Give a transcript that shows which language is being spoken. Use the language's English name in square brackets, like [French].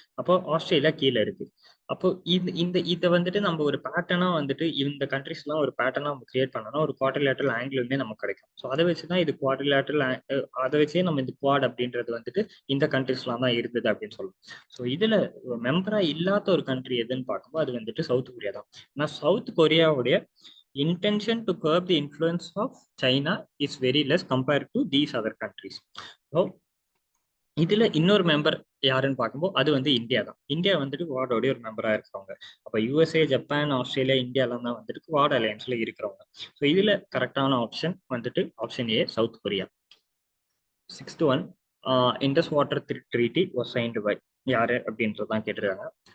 [Tamil] அப்போ ஆஸ்திரேலியா கீழே இருக்கு. அப்போ இதை வந்துட்டு நம்ம ஒரு பேட்டர்னா வந்துட்டு இந்த கண்ட்ரிஸ் எல்லாம் ஒரு பேட்டர்னா நம்ம கிரியேட் பண்ணோம்னா ஒரு குவாட்ரிலேட்டரல் ஆங்கிளுமே நமக்கு கிடைக்கும். ஸோ அதை வச்சுதான் இது குவாட்ரிலேட்டரல், அதை வச்சே நம்ம இந்த குவாட் அப்படின்றது வந்துட்டு இந்த கண்ட்ரிஸ்லாம் தான் இருந்தது அப்படின்னு சொல்லலாம். ஸோ இதுல மெம்பரா இல்லாத ஒரு கண்ட்ரி எதுன்னு பார்க்கும்போது அது வந்துட்டு சவுத் கொரியா தான். ஆனால் south கொரியாவுடைய [English] intention to curb the influence of China is very less compared to these other countries. [Tamil] So இதுல இன்னொரு மெம்பர் யாருன்னு பார்க்கும்போது அது வந்து இந்தியா தான். இந்தியா வந்துட்டு குவாடோடைய ஒரு மெம்பரா இருக்கிறவங்க. அப்ப யூஎஸ்ஏ, ஜப்பான், ஆஸ்திரேலியா, இந்தியா எல்லாம் தான் வந்துட்டு குவாட் அலையன்ஸ்ல இருக்கிறவங்க. ஸோ இதுல கரெக்டான ஆப்ஷன் வந்துட்டு option A, south Korea. 6th one, Indies water treaty was signed by யாரு அப்படின்றதான் கேட்டிருக்காங்க.